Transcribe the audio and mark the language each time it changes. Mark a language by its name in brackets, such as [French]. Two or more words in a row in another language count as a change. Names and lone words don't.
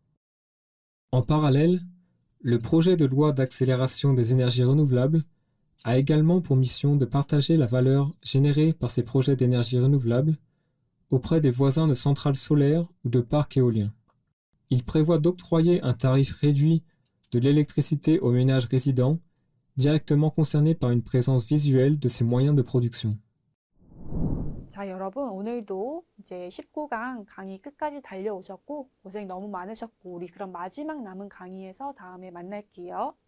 [French] En parallèle, le projet de loi d'accélération des énergies renouvelables a également pour mission de partager la valeur générée par ces projets d'énergie renouvelable auprès des voisins de centrales solaires ou de parcs éoliens. Il prévoit d'octroyer un tarif réduit de l'électricité aux ménages résidents directement concernés par une présence visuelle de ces moyens de production. [Korean] 자, 여러분 오늘도 이제 19강 강의 끝까지 달려오셨고 고생 너무 많으셨고 우리 그럼 마지막 남은 강의에서 다음에 만날게요.